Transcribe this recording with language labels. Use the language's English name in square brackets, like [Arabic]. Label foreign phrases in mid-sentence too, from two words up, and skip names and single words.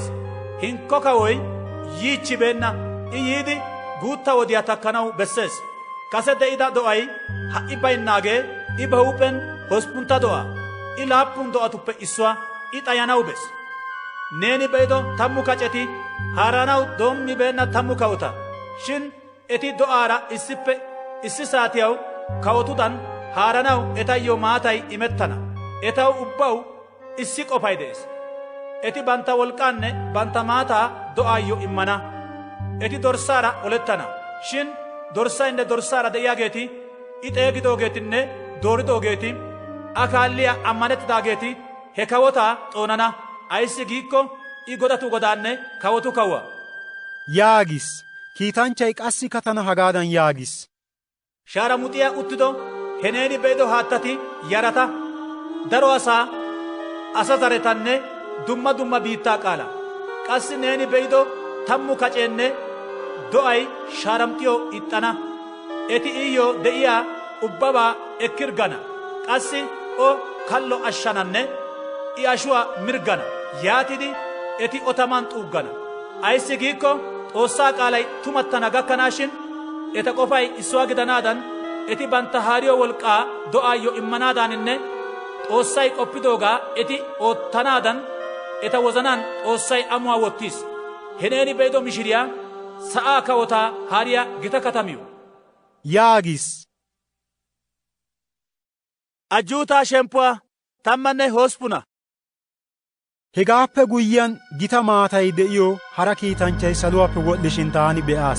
[Wolaytta] Hinkko kawoy yiichchibeenna. I yiidi guutta wodiyaa takkanaw bessees. Kase de'ida do'ay ha'i baynnaagee I ba huuphen 8 do'aa. I 7 do'atuppe issuwaa I xayanaw bes. Neeni be'ido 10 kaceti haaranaw doommibeenna 10 kawota. Shin eti do'aara issippe issi saatiyaw kawotudan haaranaw etayyo maatay imettana. Etaw ubbaw issi qofay de'es. Eti bantta wolqqaanne bantta maataa do'aayyo immana. Eti dorssaara olettana. Shin dorssaynne dorssaara de'iyaageeti, I xeegidoogeetinne dooridoogeeti, A kaalliyaa ammanettidaageeti he kawotaa xoonana. Ayssi giikko I godatu godaanne kawotu kawuwaa. Yaagis. Kiitanchchay qassikka tana hagaadan yaagis. Shaaramuxiyaa uttido he neeni be'ido haattati yarata, daro asaa, asa zaretanne dumma dumma biittaa qaalaa. Qassi neeni be'ido 10 kaceenne do'ay shaaramxiyoo ixxana. Eti iyyoo de'iyaa ubbabaa ekkirgana. Qassi o kallo ashshananne I ashuwaa mirgana. Yaatidi eti o taman xuuggana. Ayssi giikko Xoossaa qaalay tumattana gakkanaashin eta qofay issuwaa gidanaadan, eti bantta haariyoo wolqqaa do'aayyo immanaadaaninne Xoossay qoppidoogaa eti oottanaadan eta wozanaan Xoossay amuwaa wottiis. He neeni be'ido mishiriyaa sa'aa kawotaa haariyaa gita katamiyo. Yaagis. Ajjuutaa shemppuwaa 18. Hegaappe guyyiyaan gita maatay de'iyoo hara kiitanchchay saluwaappe wodhdhishin taani be'aas.